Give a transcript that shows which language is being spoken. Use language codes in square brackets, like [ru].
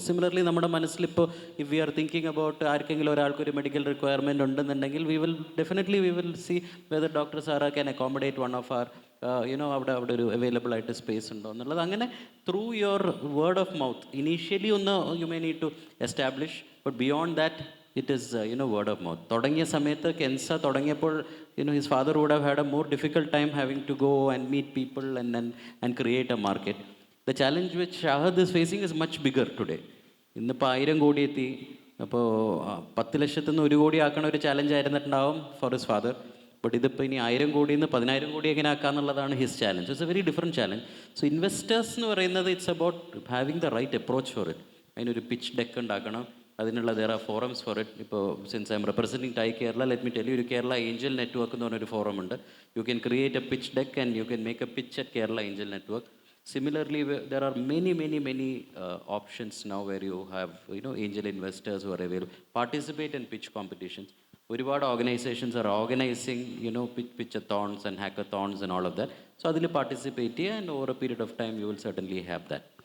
[en] similarly [ml] നമ്മുടെ മനസ്സിലിപ്പോൾ [en] if we are thinking about [ml] ആർക്കെങ്കിലും ഒരാൾക്കൊരു [en] medical requirement [ml] ഉണ്ടെന്നുണ്ടെങ്കിൽ [en] We will see whether doctor sir can accommodate one of our അവിടെ ഒരു available ആയിട്ട് space ഉണ്ടോ എന്നുള്ളത്. അങ്ങനെ through your word of mouth initially ഒന്ന് you may need to establish, but beyond that it is word of mouth. [ml] തുടങ്ങിയ സമയത്ത് കെൻസ തുടങ്ങിയപ്പോൾ [en] his father would have had a more difficult time having to go and meet people and create a market. The challenge which Shahad is facing is much bigger today. [ml] ഇന്നിപ്പോൾ 1000 കോടി എത്തി. അപ്പോൾ 10 ലക്ഷത്തിൽ നിന്ന് 1 കോടി ആക്കണ ഒരു challenge ആയിരുന്നിട്ടുണ്ടാവും [en] For his father. [ml] But ഇതിപ്പോൾ ഇനി 1000 കോടിയിൽ നിന്ന് 10000 കോടി എങ്ങനെ ആക്കാന്നുള്ളതാണ് his challenge. [en] It's a very different challenge. So investors [ml] എന്ന് പറയുന്നത് [en] It's about having the right approach for it. [ml] അതിനൊരു പിച്ച് ഡെക്ക് ഉണ്ടാക്കണം, അതിനുള്ള [en] there are forums for it. ഇപ്പോൾ since I'm representing TiE Kerala, let me tell you, [ml] ഒരു Kerala Angel network എന്ന് പറഞ്ഞൊരു forum ഉണ്ട്. [en] You can create a pitch deck and you can make a pitch at Kerala angel network. Similarly, there are many options now where you have angel investors who are available. Participate in pitch competitions. [ml] ഒരുപാട് [en] Organisations are organising pitchathons and hackathons and all of that. So [ml] അതിൽ participate ചെയ്യുക, [en] and over a period of time you will certainly have that.